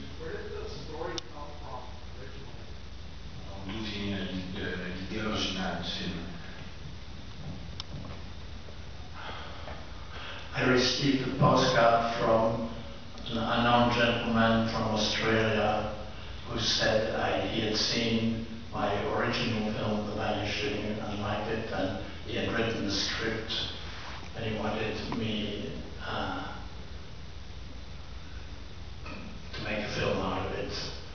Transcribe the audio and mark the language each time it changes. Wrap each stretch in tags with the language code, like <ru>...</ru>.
<en>Where did the story come from originally?</en> <fr>D'où vient l'idée originale du film?</fr> <en>I received a postcard from an unknown gentleman from Australia who said he had seen my original film, The Vanishing, and liked it, and he had written the script, and he wanted me to make a film out of it.</en>